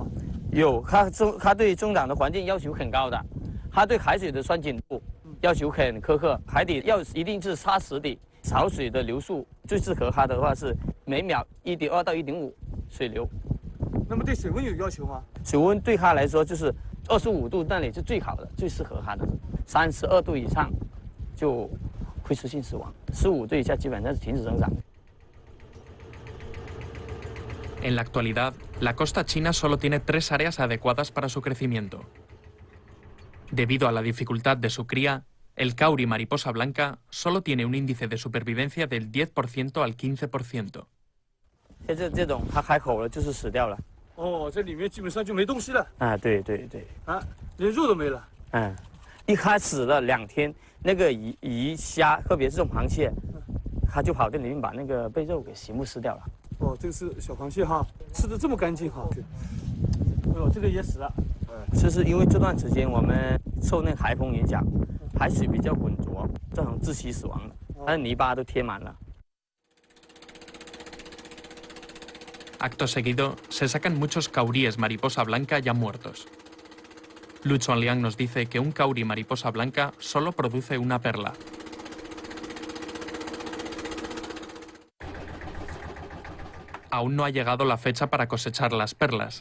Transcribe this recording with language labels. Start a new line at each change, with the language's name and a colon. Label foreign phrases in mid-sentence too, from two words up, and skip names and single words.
Chinese: 有，它对生长的环境要求很高的，它对海水的酸碱度要求很苛刻，海底要一定是沙实的，潮水的流速最适合它的话是每秒1.2到1.5水流。那么对水温有要求吗？水温对它来说就是25度那里是最好的，最适合它的，32度以上就会出现死亡，15度以下基本上是停止生长。
Spanish: En la actualidad, la costa china solo tiene 3 áreas adecuadas para su crecimiento. Debido a la dificultad de su cría, el kauri mariposa blanca solo tiene un índice de supervivencia del 10% al 15%.
Chinese: 这种它开口了就是死掉了。哦，这里面基本上就没东西了。啊，对对对。啊，连肉都没了。嗯，一开始了2天，那个鱼虾，特别是这种螃蟹，它就跑到里面把那个被肉给洗目吃掉了。哦，这个是小螃蟹哈，吃的这么干净哈。哎呦，这个也死了。这是因为这段时间我们受那海风影响，海水比较浑浊，造成窒息死亡了，它的泥巴都贴满了。
Spanish: Acto seguido, se sacan muchos kauríes mariposa blanca ya muertos. Lu Chuanliang nos dice que un kauri mariposa blanca solo produce una perla. Aún no ha llegado la fecha para cosechar las perlas.